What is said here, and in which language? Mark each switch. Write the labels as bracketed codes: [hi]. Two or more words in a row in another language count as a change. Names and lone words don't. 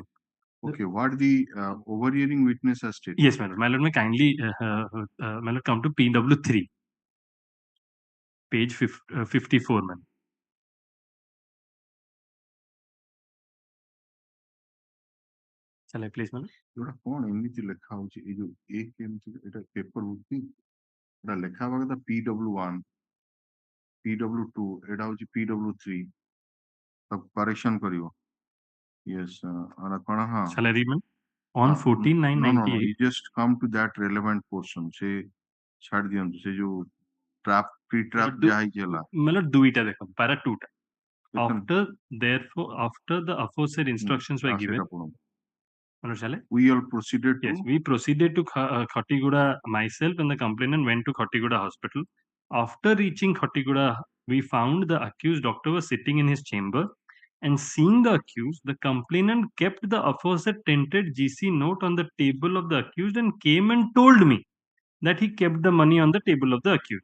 [en] Okay, what the overhearing witness has stated? Yes, my lord. My lord, may kindly, my lord, come to PW3, page 54, man. Shall I place, my lord? [or] ଏଗୁଡ଼ା କଣ ଏମିତି ଲେଖା ହଉଛି ଏଇ ଯୋଉ ଏକ ଏମିତି ଏଟା [en] paper book [or] ଏଟା ଲେଖା ହବା କଥା PW1 PW2 ଏଟା ହଉଛି PW3 ତାକୁ କରେକ୍ସନ କରିବ। Yes, କଣ ହଁ [en] Shall I read, man? On 14/9/98. You just come to that relevant portion. [or] Say ଛାଡି ଦିଅନ୍ତୁ ସେ ଯୋଉ [en] trap pre-trap [or] ଯାହା ହେଇଛି ହେଲା मतलब ଦୁଇଟା ଦେଖନ୍ତୁ [en] para 2 ଟା after therefore after the aforesaid instructions were given we all proceeded to yes we proceeded to Khatiguda myself and the complainant went to Khatiguda hospital. After reaching Khatiguda we found the accused doctor was sitting in his chamber and seeing the accused the complainant kept the aforesaid tinted GC note on the table of the accused and came and told me that he kept the money on the table of the accused.